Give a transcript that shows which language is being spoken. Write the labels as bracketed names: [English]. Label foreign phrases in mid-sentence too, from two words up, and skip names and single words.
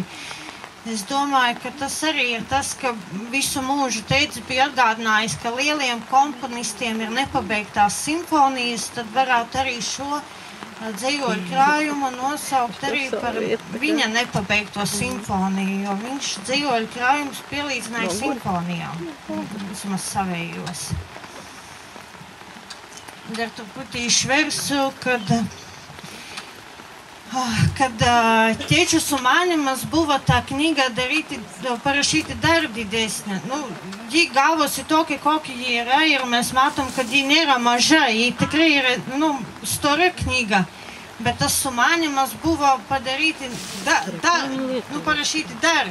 [Latvian] Es domāju, ka tas arī ir tas, ka visu mūžu tētis bija atgādinājis, ka lieliem komponistiem ir nepabeigtās simfonijas, tad varētu arī šo dzīvoļu krājumu nosaukt arī par viņa nepabeigto simfoniju, jo viņš dzīvoļu krājumus pielīdzināja simfonijām, vismaz savējos. [Lithuanian] Dar truputī išversiu, kad tėčio sumanimas buvo tą knygą parašyti dar didesnę. Ji gavosi tokia, kokia ji yra ir mes matom, kad ji nėra maža, ji tikrai yra stora knyga, bet tas sumanimas buvo padaryti parašyti dar.